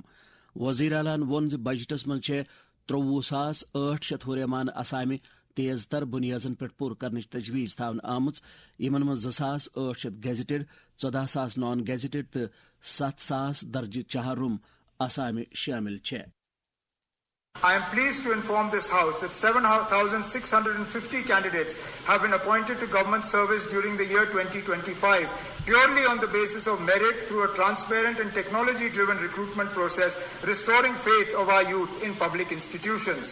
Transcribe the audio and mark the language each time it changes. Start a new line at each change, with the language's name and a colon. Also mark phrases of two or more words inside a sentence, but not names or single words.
Kashmiri: وزیر اعلیٰ ووٚن زِ بجٹس منٛز چھےٚ 63,800 ہُریمانہٕ اسامہِ تیز تر بُنیادن پٮ۪ٹھ پوٗرٕ کرنٕچ تجویٖز تھاونہٕ آمٕژ. یِمن منٛز 2,800 گیزٹڈ، 14,000 نان گیزٹڈ تہٕ 7,000 درجہِ چہارم اسامہِ شٲمِل چھےٚ.
English: I am pleased to inform this House that 7,650 candidates have been appointed to government service during the year 2025, purely on the basis of merit through a transparent and technology-driven recruitment process, restoring faith of our youth in public institutions.